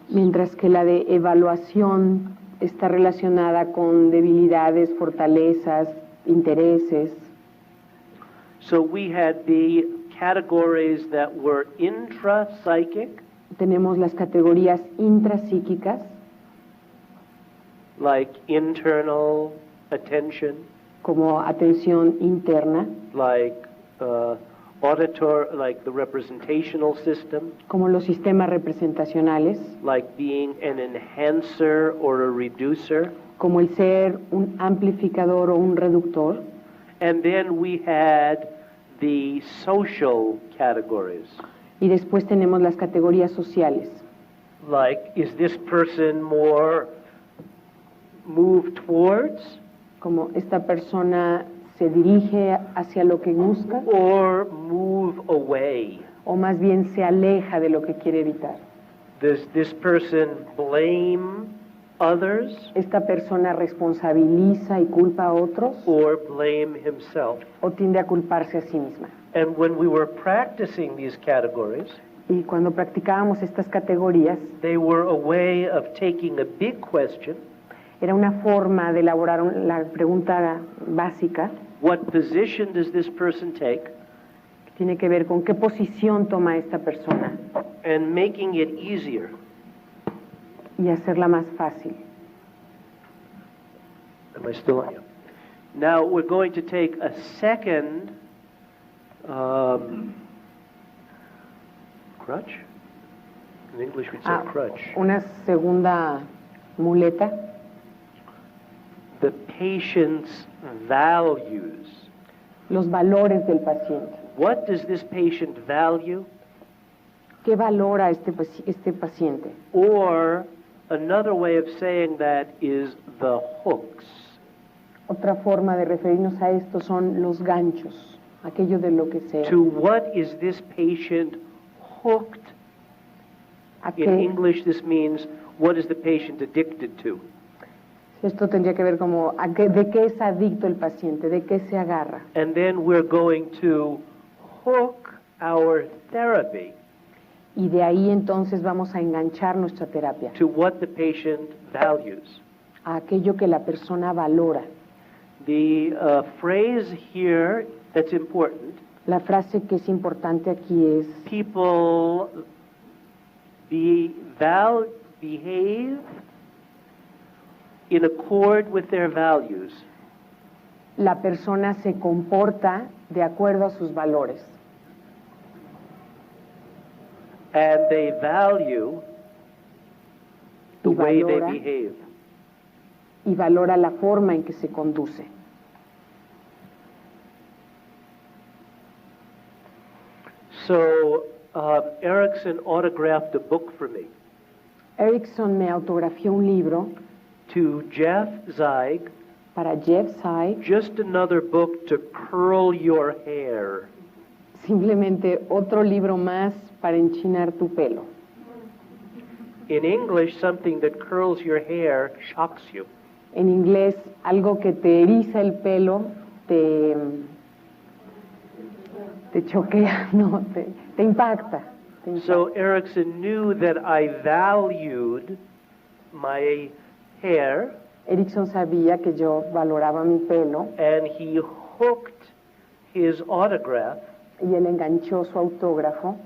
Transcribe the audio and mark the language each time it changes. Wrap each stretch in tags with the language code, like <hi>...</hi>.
<es>Mientras que la de evaluación está relacionada con debilidades, fortalezas, intereses.</es> <en>So we had the categories that were intrapsychic,</en> <es>Tenemos las categorías intrapsíquicas,</es> <en>like internal attention,</en> <es>como atención interna,</es> <en>like like the representational system,</en> <es>como los sistemas representacionales,</es> <en>like being an enhancer or a reducer.</en> <es>como el ser un amplificador o un reductor.</es> <en>And then we had the social categories,</en> <es>Y después tenemos las categorías sociales,</es> <en>like is this person more moved towards</en> <es>como esta persona se dirige hacia lo que busca</es> <en>or move away?</en> <es>o más bien se aleja de lo que quiere evitar.</es> <en>Does this person blame others</en> <es>Esta persona responsabiliza y culpa a otros</es> <en>or blame himself?</en> <es>o tiende a culparse a sí misma.</es> <en>And when we were practicing these categories,</en> <es>Y cuando practicábamos estas categorías,</es> <en>they were a way of taking a big question,</en> <es>era una forma de elaborar la pregunta básica,</es> <en>what position does this person take,</en> <es>que tiene que ver con qué posición toma esta persona,</es> <en>and making it easier.</en> <es>y hacerla más fácil.</es> <en>Am I still on? Now we're going to take a second crutch. In English we'd say crutch.</en> <es>Una segunda muleta,</es> <en>The patient's values.</en> <es>los valores del paciente.</es> <en>What does this patient value?</en> <es>¿Qué valora este paciente?</es> <en>Or another way of saying that is the hooks.</en> <es>Otra forma de referirnos a esto son los ganchos, aquello de lo que sea.</es> <en>To what is this patient hooked?</en> <es>¿A</es> <en>In</en> <es>qué?</es> <en>English this means what is the patient addicted to?</en> <es>Esto tendría que ver como de qué es adicto el paciente, de qué se agarra.</es> <en>And then we're going to hook our therapy</en> <es>Y de ahí entonces vamos a enganchar nuestra terapia</es> <en>to what the patient values.</en> <es>a aquello que la persona valora.</es> <en>The phrase here that's important,</en> <es>La frase que es importante aquí es,</es> <en>people behave in accord with their values.</en> <es>La persona se comporta de acuerdo a sus valores.</es> <en>And they value the way they behave.</en> <es>Y valora la forma en que se conduce.</es> <en>So, Erickson autographed a book for me.</en> <es>Erickson me autografió un libro</es> <en>To Jeff Zeig,</en> <es>para Jeff Zeig,</es> <en>just another book to curl your hair.</en> <es>simplemente otro libro más para enchinar tu pelo.</es> <en>In English, something that curls your hair shocks you.</en> <es>En inglés, algo que te eriza el pelo, te choquea, no, te impacta.</es> <en>So Erickson knew that I valued my hair,</en> <es>Erickson sabía que yo valoraba mi pelo</es> <en>and he hooked his autograph</en> <es>y él enganchó su autógrafo</es>